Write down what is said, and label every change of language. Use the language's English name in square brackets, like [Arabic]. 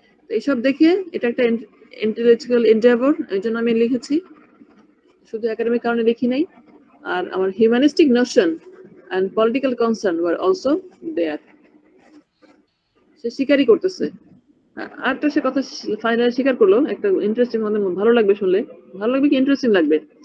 [Bangla] এইসব দেখে এটা একটা ইন্টেলেকচুয়াল এন্ডেভর, এই জন্য আমি লিখেছি, শুধু একাডেমিক কারণে লিখি নাই। আর আমার [English] Humanistic notion and political concern were also there. [Bangla] সে স্বীকারই করতেছে। আরেকটা সে কথা ফাইনালি স্বীকার করলো, একটা ইন্টারেস্টিং, আমাদের ভালো লাগবে শুনলে, ভালো লাগবে কি ইন্টারেস্টিং লাগবে।